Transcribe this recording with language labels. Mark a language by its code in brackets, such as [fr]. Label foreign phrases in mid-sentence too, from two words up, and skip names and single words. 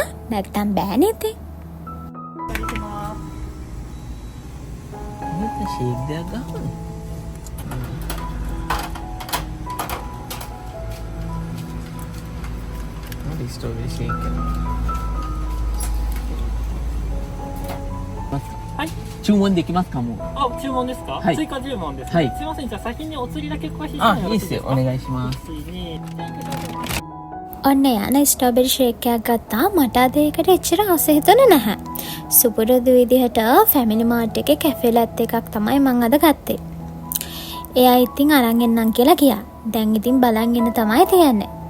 [si] නැත්තම් බෑනේ ඉතින්. ෂේක් දෙයක් ගන්න. [en] strawberry shake එක. [ja] はい、注文できますかもう。あ、注文ですか、はい追加注文です、はいすいません、じゃあ先にお釣りだけお貸ししてあ、もよいいっすよ。ろしいですか。お願いします。 [si] ඔන්න යන [en] strawberry shake [si] එකක් ගත්තා. මට අද ඒකට එච්චර ආස හිතුනේ නැහැ. සුපුරුදු විදිහට ෆැමිලි මාර්ට් එකේ [en] cafe latte [si] එකක් තමයි මං අද ගත්තේ. එයා ඉතින් අරන් එන්නම් කියලා ගියා. දැන් ඉතින් බලන් ඉන්න තමයි තියන්නේ.